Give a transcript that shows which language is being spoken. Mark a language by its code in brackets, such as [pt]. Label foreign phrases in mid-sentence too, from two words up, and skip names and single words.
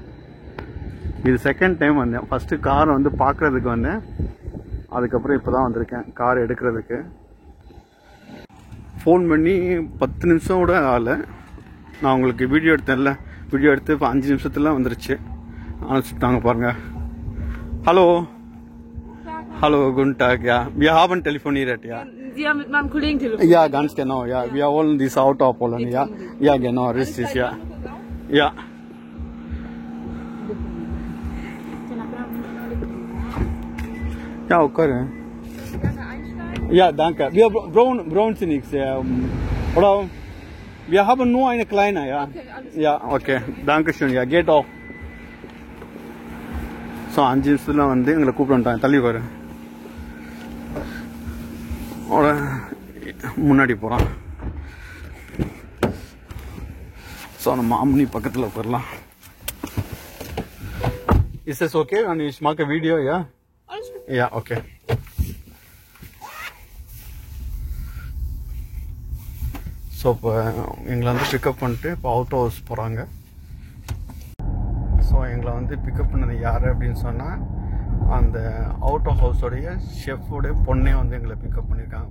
[ta] இது செகண்ட் டைம் வந்தேன். ஃபஸ்ட்டு காரை வந்து பார்க்குறதுக்கு வந்தேன், அதுக்கப்புறம் இப்போ தான் வந்திருக்கேன் கார் எடுக்கிறதுக்கு. ஃபோன் பண்ணி 10 நிமிஷம் கூட ஆகலை. நான் உங்களுக்கு வீடியோ எடுத்தேன்ல, வீடியோ எடுத்து இப்போ 5 நிமிஷத்துல வந்துருச்சு. அனுப்பிச்சுட்டாங்க பாருங்க. [de] Hallo, guten Tag, ja. Wir haben telefoniert, ja. Sie haben mit meinem Kollegen telefoniert? Ja, ganz genau, ja. Wir wollen dieses Auto abholen, ja. Ja, genau, richtig, ja. Ja. Ja, okay. Ja, danke. Wir brauchen Sie nichts. Oder wir haben nur eine kleine, ja. Ja, okay. Dankeschön, ja. Geht auch. [ta] ஸோ 5 நிமிஷத்தில் வந்து எங்களை கூப்பிட்டு வந்துட்டாங்க. தள்ளி பாரு, முன்னாடி போகிறான். ஸோ நம்ம அம்னி பக்கத்தில் போயிடலாம். [en] Is this okay? And you smack a video? Ya ya okay. [ta] ஸோ இப்போ எங்களை வந்து பிக்கப் பண்ணிட்டு இப்போ அவுட் ஹவுஸ் போகிறாங்க. ஸோ எங்களை வந்து பிக்கப் பண்ணது யார் அப்படின்னு சொன்னால் அந்த அவுட் ஆஃப் ஹவுஸோடைய ஷெஃபோடைய பொண்ணே வந்து எங்களை பிக்கப் பண்ணியிருக்காங்க.